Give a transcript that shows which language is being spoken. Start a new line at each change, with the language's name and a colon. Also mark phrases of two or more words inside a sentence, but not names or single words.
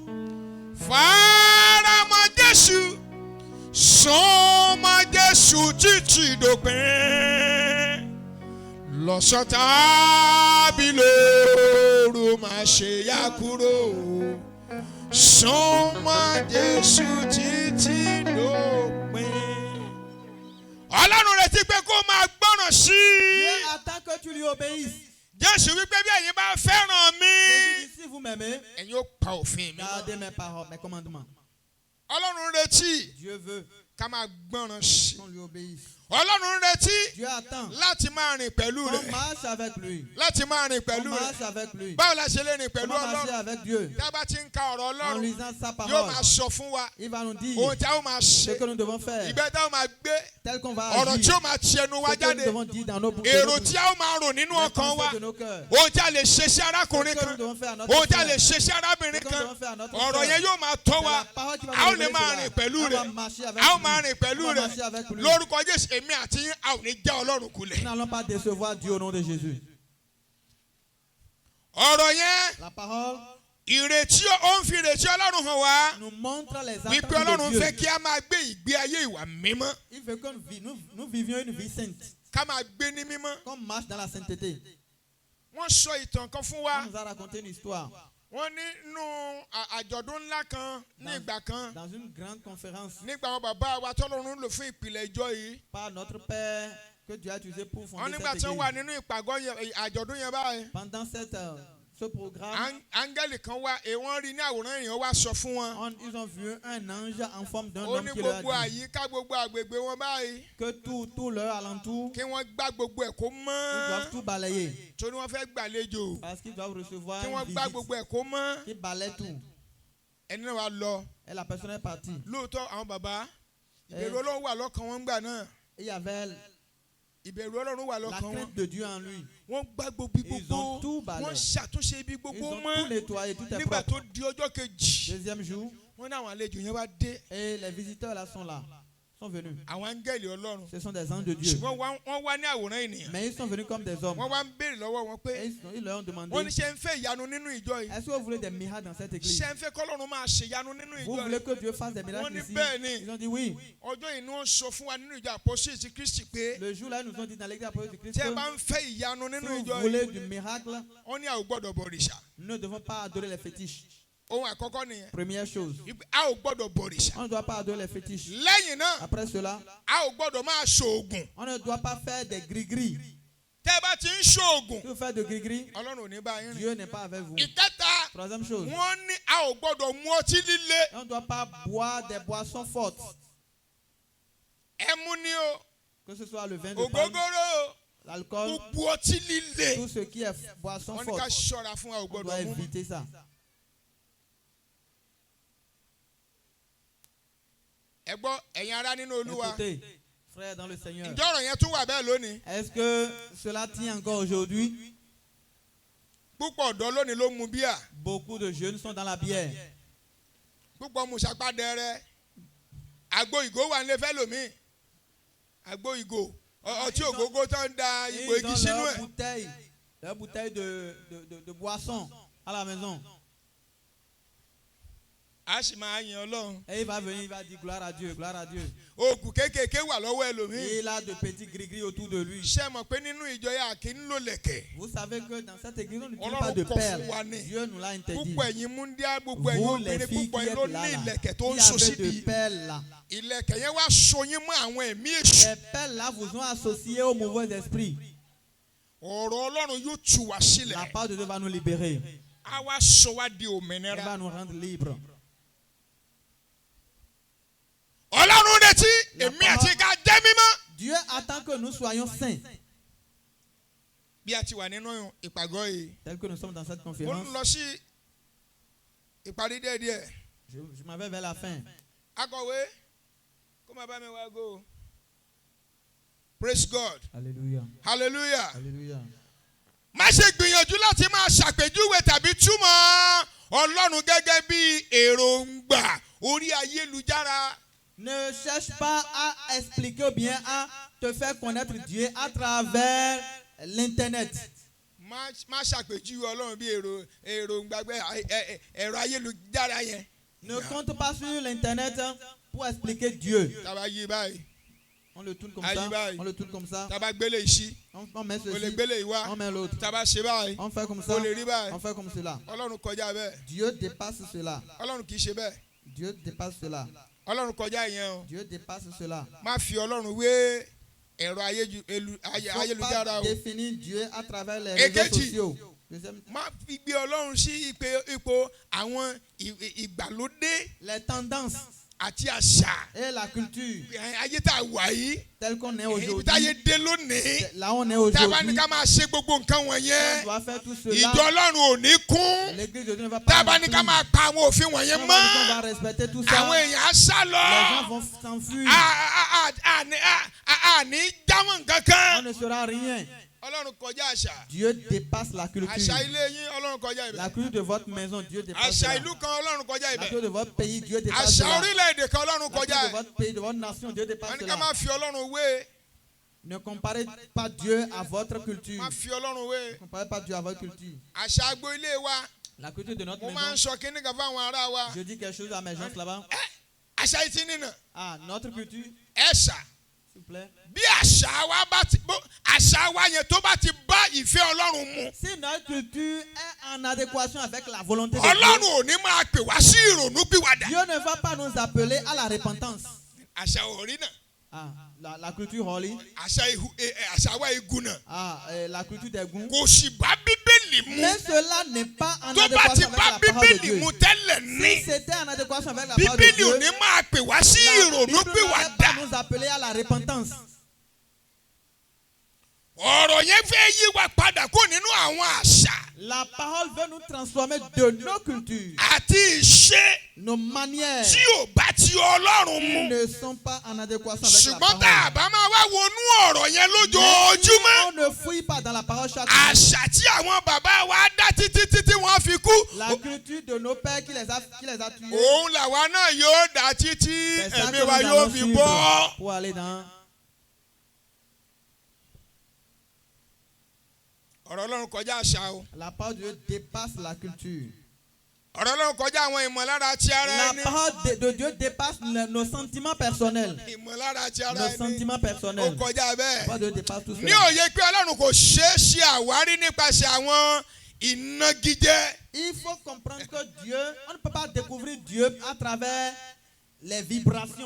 Yoruba: Faramọ́ Jésù. Súnmọ́ Jésù títí dópin. Lọ́sàn tàbí lóru má ṣe yá kúrò. Súnmọ́ Jésù títí dópin. Ọlọ́run retí pé kó máa gbọ́ràn sí
French: Dieu
Yoruba: i.
French: attend que tu lui obéisses.
Yoruba: Jésù wípé bí ẹ̀yin bá fẹ́ràn mi,
French: Jésus dit, si vous m'aimez,
Yoruba: ẹ̀yin ó pa òfin mi.
French: gardez mes paroles, mes commandements.
Yoruba: Ọlọ́run retí
French: Dieu veut
Yoruba: ká máa gbọ́ràn sí i.
French: qu'on lui obéisse.
Yoruba: Ọlọ́run retí
French: Dieu attend
Yoruba: láti máa rìn pẹ̀lú
French: qu'on
Yoruba: rẹ̀.
French: marche avec lui.
Yoruba: Láti máa rìn
French: On
Yoruba: pẹ̀lú
French: marche
Yoruba: rẹ̀.
French: avec lui.
Yoruba: Báwo la ṣe lè rìn pẹ̀lú
French: Comment marcher
Yoruba: Ọlọ́run?
French: avec Dieu?
Yoruba: Tá a bá ti ń ka ọ̀rọ̀
French: En
Yoruba: Ọlọ́run,
French: lisant sa
Yoruba: yóò
French: parole,
Yoruba: máa sọ fún wa
French: il va nous dire
Yoruba: ohun tí a ó máa
French: ce
Yoruba: ṣe,
French: que nous devons faire,
Yoruba: ìgbẹ́ tá a ó máa gbé,
French: tel qu'on va
Yoruba: ọ̀rọ̀ tí
French: agir,
Yoruba: ó máa ti ẹnu wa
French: ce que nous
Yoruba: jáde,
French: devons dire dans nos bouches,
Yoruba: èrò tí a ó máa rò nínú
French: les
Yoruba: ọkàn wa,
French: pensées de nos cœurs,
Yoruba: ohun tí a lè ṣe sí
French: ce
Yoruba: arákùnrin
French: que nous
Yoruba: kan,
French: devons faire à notre
Yoruba: ohun tí a
French: frère,
Yoruba: lè ṣe sí
French: ce
Yoruba: arábìnrin
French: que nous
Yoruba: kan,
French: devons faire à notre
Yoruba: ọ̀rọ̀
French: frère.
Yoruba: yẹn yóò máa tọ́
French: C'est
Yoruba: wa,
French: la parole qui va
Yoruba: a ó
French: nous
Yoruba: lè
French: révéler
Yoruba: máa
French: cela.
Yoruba: rìn pẹ̀lú
French: On va
Yoruba: rẹ̀,
French: marcher avec
Yoruba: a ó
French: lui.
Yoruba: máa rìn pẹ̀lú
French: On va
Yoruba: rẹ̀,
French: marcher avec lui.
Yoruba: lórúkọ Jésù èmi àti yín a ò ní já Ọlọ́run kulẹ̀.
French: Nous n'allons pas décevoir Dieu au nom de Jésus.
Yoruba: Ọ̀rọ̀ yẹn
French: La parole
Yoruba: ìrètí ó ń fi ìrètí Ọlọ́run hàn wá
French: nous montre les
Yoruba: wípé
French: attentes
Yoruba: Ọlọ́run
French: de
Yoruba: fẹ́
French: Dieu.
Yoruba: kí a máa gbé ìgbé ayé ìwà mímọ́,
French: Il veut que nous vivions une vie sainte,
Yoruba: ká máa gbé ní mímọ́.
French: qu'on marche dans la sainteté.
Yoruba: Wọ́n sọ ìtàn kan fún wa.
French: On nous a raconté une histoire
Yoruba: Wọ́n nínú àjọ̀dún ńlá kan ní ìgbà kan
French: dans une grande conférence
Yoruba: nígbà àwọn bàbá wa tọ́lọ́run lò fún ìpìlẹ̀ ìjọ yìí.
French: par notre Père que Dieu a utilisé pour
Yoruba: Wọ́n
French: fonder
Yoruba: nígbà
French: cette
Yoruba: tí wọ́n wà
French: église.
Yoruba: nínú ìpàgọ́ àjọ̀dún yẹn báyìí.
French: Pendant ce programme,
Yoruba: Áńgẹ́lì kan wá wọ́n rí ní àwòrán èèyàn wá sọ fún wọn.
French: ils ont vu un ange en forme d'un
Yoruba: Ó
French: homme
Yoruba: ní
French: qui leur
Yoruba: gbogbo
French: a dit
Yoruba: àyíká gbogbo àgbègbè wọn báyìí
French: que tout leur alentour,
Yoruba: kí wọ́n gbá gbogbo ẹ̀ kó
French: ils doivent
Yoruba: mọ́.
French: tout balayer
Yoruba: Torí wọ́n fẹ́ gbàlejò.
French: parce qu'ils doivent recevoir
Yoruba: Kí wọ́n
French: une
Yoruba: gbá
French: visite.
Yoruba: gbogbo ẹ̀ kó mọ́.
French: Ils balaient tout.
Yoruba: Ẹni náà wá lọ.
French: Et la personne est partie.
Yoruba: Lóòótọ́ àwọn bàbá ìbẹ̀rù Ọlọ́run wà lọ́kàn wọn gbà náà.
French: Il y avait
Yoruba: Ìbẹ̀rù Ọlọ́run wà
French: la
Yoruba: lọ́kàn wọn.
French: crainte de Dieu en lui.
Yoruba: Wọ́n gbá gbogbo ibi
French: Ils ont tout
Yoruba: gbogbo.
French: balayé.
Yoruba: Wọ́n ṣàtúnṣe ibi
French: Ils
Yoruba: gbogbo
French: ont tout
Yoruba: mọ́.
French: nettoyé, tout est
Yoruba: Nígbà
French: propre.
Yoruba: tó di ọjọ́ kejì.
French: Deuxième jour,
Yoruba: Wọ́n ní àwọn àlejò yẹn wá dé.
French: et les visiteurs là sont là. sont venus.
Yoruba: àwọn áńgẹ́lì Ọlọ́run.
French: Ce sont des anges de Dieu.
Yoruba: ṣùgbọ́n wọ́n wá ní àwòrán ènìyàn.
French: Mais ils sont venus comme des hommes.
Yoruba: wọ́n wá ń béèrè lọ́wọ́ wọn pé
French: Et ils leur ont demandé,
Yoruba: wọ́n ní ṣé ń fẹ́ ìyanu nínú ìjọ yìí.
French: est-ce que vous voulez des miracles dans cette église?
Yoruba: ṣé ń fẹ́ k'Ọlọ́run máa ṣèyanu nínú
French: Vous
Yoruba: ìjọ
French: voulez
Yoruba: yìí.
French: que Dieu fasse des miracles
Yoruba: Wọ́n ní
French: ici?
Yoruba: bẹ́ẹ̀ ni.
French: Ils ont dit oui.
Yoruba: ọjọ́ yìí ni wọ́n sọ fún wa nínú ìjọ Apostles ti Kristi pé
French: Le jour-là, ils nous ont dit dans l'église apostolique de Christ
Yoruba: tí ẹ
French: que
Yoruba: bá ń fẹ́ ìyanu
French: si
Yoruba: nínú
French: vous
Yoruba: ìjọ
French: voulez
Yoruba: yìí
French: du miracle,
Yoruba: wọ́n ní a ò gbọ́dọ̀ bọ̀rìṣà.
French: nous ne devons pas adorer les fétiches.
Yoruba: ohun àkọ́kọ́ nìyẹn.
French: Première chose,
Yoruba: a ò gbọ́dọ̀ bọ̀rìṣà.
French: on ne doit pas adorer les fétiches.
Yoruba: lẹ́yìn náà
French: Après cela,
Yoruba: a ò gbọ́dọ̀ máa ṣoògùn.
French: on ne doit pas faire des gris-gris.
Yoruba: tẹ́ ẹ bá ti ń ṣoògùn
French: Si vous faites de gris-gris,
Yoruba: Ọlọ́run ò ní bá yín rìn.
French: Dieu n'est pas avec vous.
Yoruba: ìkẹta
French: Troisième chose,
Yoruba: wọ́n ní a ò gbọ́dọ̀ mu ọtí líle.
French: on ne doit pas boire des boissons fortes,
Yoruba: ẹmu ni o
French: que ce soit le vin de palme,
Yoruba: ògógóró o
French: l'alcool,
Yoruba: gbogbo ọtí líle.
French: tout ce qui est boisson
Yoruba: wọ́n ní ká
French: forte.
Yoruba: ṣọ́ra fún a ò
French: On doit
Yoruba: gbọ́dọ̀ mu.
French: éviter ça.
Yoruba: ẹ gbọ́ ẹ̀yin ará nínú Olúwa.
French: Écoutez, frères dans le Seigneur,
Yoruba: ǹjọ́ ọ̀rọ̀ yẹn tún wà bẹ́ẹ̀ lónìí.
French: est-ce que cela tient encore aujourd'hui?
Yoruba: púpọ̀ ọ̀dọ́ lónìí ló mu bíà.
French: Beaucoup de jeunes sont dans la bière.
Yoruba: púpọ̀ mu ṣàpàdẹ́rẹ́. àgbo ìgò wà nílé fẹ́ lómi. àgbo ìgò ọtí ògógó tó ń da ìgò
French: Ils
Yoruba: igi
French: ont
Yoruba: sínú
French: leur
Yoruba: ẹ̀.
French: bouteille de boisson à la maison.
Yoruba: a sì máa yan Ọlọ́run.
French: Et il va venir, il va dire gloire à Dieu, gloire à Dieu.
Yoruba: oògùn kéékèèké wà lọ́wọ́ ẹlòmíì.
French: Et il a de petits gris-gris autour de lui.
Yoruba: ṣé ẹ mọ̀ pé nínú ìjọ yà kí ń lò lẹ̀kẹ̀.
French: Vous savez que dans cette église, on n'utilise
Yoruba: Ọlọ́run
French: pas de
Yoruba: kọ̀ fún wa
French: perles.
Yoruba: ní.
French: Dieu nous l'a interdit.
Yoruba: púpọ̀ ẹ̀yin múndíá gbogbo ẹ̀yin
French: Vous, les
Yoruba: obìnrin
French: filles qui
Yoruba: púpọ̀ ẹ̀yin
French: êtes
Yoruba: ló
French: là,
Yoruba: ní
French: là,
Yoruba: ìlẹ̀kẹ̀ tó
French: il
Yoruba: ń
French: y
Yoruba: so
French: avait de
Yoruba: síbi.
French: perles là.
Yoruba: ìlẹ̀kẹ̀ yẹn wá so yín mọ́ àwọn ẹ̀mí èṣù.
French: Ces perles là vous ont associé aux mauvais esprits.
Yoruba: ọ̀rọ̀ Ọlọ́run yóò tú wa
French: La
Yoruba: sílẹ̀.
French: part de Dieu va nous libérer.
Yoruba: a wá sọ wá di
French: Elle
Yoruba: òmìnira.
French: va nous rendre libres.
Yoruba: Ọlọ́run retí
French: La
Yoruba: èmi àti ká jẹ́ mímọ́.
French: Dieu attend que nous soyons saints.
Yoruba: bí a ti wà nínú ìpàgọ́ yìí.
French: Tel que nous sommes dans cette
Yoruba: mo
French: conférence,
Yoruba: ń lọ sí ìparí díẹ̀díẹ̀.
French: je m'en vais vers la fin.
Yoruba: akọ̀wé kó máa bá mi wá go.
English: Praise God.
French: Alléluia.
English: Hallelujah.
French: Alléluia.
Yoruba: má ṣe gbìyànjú láti máa ṣàpèjúwe tàbí túmọ̀ Ọlọ́run gẹ́gẹ́ bí èròǹgbà orí ayélujára.
French: Ne cherche pas à expliquer ou bien à te faire connaître Dieu à travers l'internet.
Yoruba: má ṣàpèjúwe Ọlọ́run bí èròǹgbà ẹ̀rọ ayélujára yẹn.
French: Ne compte pas sur l'internet pour expliquer Dieu.
Yoruba: tàbá yí báyìí
French: On le tourne comme Aïe, ça. bye. On le tourne comme ça.
Yoruba: tàbá gbélé iṣí
French: On met
Yoruba: o lè
French: ceci.
Yoruba: gbélé ìwá
French: On met l'autre.
Yoruba: tàbá ṣe báyìí
French: On fait comme ça.
Yoruba: o lè rí báyìí.
French: On fait comme cela.
Yoruba: Ọlọ́run kọjá bẹ́ẹ̀.
French: Dieu dépasse cela.
Yoruba: Ọlọ́run kì í ṣe bẹ́ẹ̀.
French: Dieu dépasse cela.
Yoruba: Ọlọ́run kọjá ìyẹn o.
French: Dieu dépasse cela.
Yoruba: má fi Ọlọ́run wé ẹ̀rọ
French: Il ne faut
Yoruba: ayélujára
French: pas
Yoruba: o.
French: définir Dieu à travers les
Yoruba: Èkejì.
French: réseaux sociaux. Deuxième,
Yoruba: má fi gbé Ọlọ́run sí ipò àwọn ìgbàlódé
French: les tendances
Yoruba: àti àṣà
French: et la culture
Yoruba: ayé tá a wà yìí.
French: telle qu'on est
Yoruba: ibi táyé
French: aujourd'hui.
Yoruba: dé lónìí.
French: Là on est
Yoruba: tá a bá
French: aujourd'hui.
Yoruba: ní ká máa ṣe gbogbo nǹkan
French: On
Yoruba: wọ̀nyẹn.
French: doit faire tout
Yoruba: ìjọ
French: cela.
Yoruba: Ọlọ́run ò ní kún.
French: L'église de Dieu ne va
Yoruba: tá a
French: pas
Yoruba: bá ní ká
French: remplir.
Yoruba: máa pa àwọn òfin
French: On
Yoruba: wọ̀nyẹn
French: va
Yoruba: mọ́.
French: respecter tout
Yoruba: àwọn
French: ça.
Yoruba: èèyàn á sá
French: Les gens
Yoruba: lọ.
French: vont s'enfuir.
Yoruba: àní jámọ́ nǹkan
French: On
Yoruba: kan.
French: ne sera rien.
Yoruba: Ọlọ́run kọjá àṣà.
French: Dieu dépasse la
Yoruba: àṣà
French: culture.
Yoruba: ilé yín Ọlọ́run kọjá
French: La
Yoruba: ibẹ̀.
French: culture de votre maison, Dieu dépasse
Yoruba: àṣà
French: cela.
Yoruba: ìlú kan Ọlọ́run kọjá
French: La
Yoruba: ibẹ̀.
French: culture de votre pays, Dieu dépasse
Yoruba: àṣà
French: cela.
Yoruba: orílẹ̀-èdè kan Ọlọ́run
French: La
Yoruba: kọjá
French: culture de
Yoruba: ẹ̀.
French: votre pays, de votre nation, Dieu
Yoruba: wọ́n
French: dépasse
Yoruba: ní ká
French: cela.
Yoruba: máa fi Ọlọ́run wé.
French: Ne comparez pas Dieu à votre culture.
Yoruba: máa fi Ọlọ́run wé.
French: Ne comparez pas Dieu à votre culture.
Yoruba: àṣà agbo ilé wa
French: La culture de notre
Yoruba: mo máa ń
French: maison.
Yoruba: sọ kíní kan fáwọn ará wa.
French: Je dis quelque chose à mes gens là-bas.
Yoruba: àṣà ìtì nínà
French: Ah, notre culture,
Yoruba: ẹ̀ṣà
French: s'il vous plaît.
Yoruba: bí àṣà wa bá ti àṣà wa yẹn tó bá ti bá ìfẹ́ Ọlọ́run mu.
French: Si notre culture est en adéquation avec la volonté de Dieu,
Yoruba: Ọlọ́run ò ní máa pè wá sí ìrònú pìwàdà.
French: Dieu ne va pas nous appeler à la repentance.
Yoruba: àṣà òrí náà
French: Ah, la culture holy.
Yoruba: àṣà wa igun náà
French: Ah, la culture des goûts.
Yoruba: kò sì bá Bíbélì mu.
French: Mais cela n'est pas en
Yoruba: tó bá ti
French: adéquation avec
Yoruba: bá
French: la parole de
Yoruba: Bíbélì
French: Dieu.
Yoruba: mu tẹ́lẹ̀
French: Si
Yoruba: ní
French: c'était en adéquation avec la parole de
Yoruba: Bíbélì
French: Dieu,
Yoruba: ò ní máa pè wá sí
French: la
Yoruba: ìrònú
French: Bible ne va
Yoruba: pìwàdà.
French: pas nous appeler à la repentance.
Yoruba: ọ̀rọ̀ yẹn fẹ́ yí wa padà kó nínú àwọn àṣà
French: La parole veut nous transformer de nos cultures,
Yoruba: àti ìṣe
French: nos manières
Yoruba: tí ò bá ti Ọlọ́run mu.
French: ne sont pas en adéquation avec la
Yoruba: ṣùgbọ́n tá a
French: parole.
Yoruba: bá máa wá wọnú ọ̀rọ̀ yẹn
French: Mais si
Yoruba: lójoojúmọ́.
French: on ne fouille pas dans la parole chaque jour,
Yoruba: àṣà tí àwọn bàbá wa dá títí wọ́n fi kú
French: La culture de nos pères qui les a tués.
Yoruba: òun làwa náà yóò dá títí
French: C'est ça
Yoruba: ẹ̀mí
French: que
Yoruba: wa
French: nous
Yoruba: yóò
French: allons
Yoruba: fi
French: suivre
Yoruba: bọ́.
French: pour aller dans.
Yoruba: ọ̀rọ̀ Ọlọ́run kọjá àṣà o.
French: La parole de Dieu dépasse la culture.
Yoruba: ọ̀rọ̀ Ọlọ́run kọjá àwọn ìmọ̀lára ti ara
French: La
Yoruba: ẹni.
French: parole de Dieu dépasse nos sentiments personnels.
Yoruba: ìmọ̀lára ti ara
French: Nos
Yoruba: ẹni.
French: sentiments
Yoruba: ó
French: personnels.
Yoruba: kọjá
French: La
Yoruba: bẹ́ẹ̀.
French: parole de Dieu dépasse tout
Yoruba: ní
French: cela.
Yoruba: òye pé Ọlọ́run kò ṣeé ṣe àwárí nípasẹ̀ àwọn ìnagijẹ.
French: Il faut comprendre que Dieu, on ne peut pas découvrir Dieu à travers les vibrations.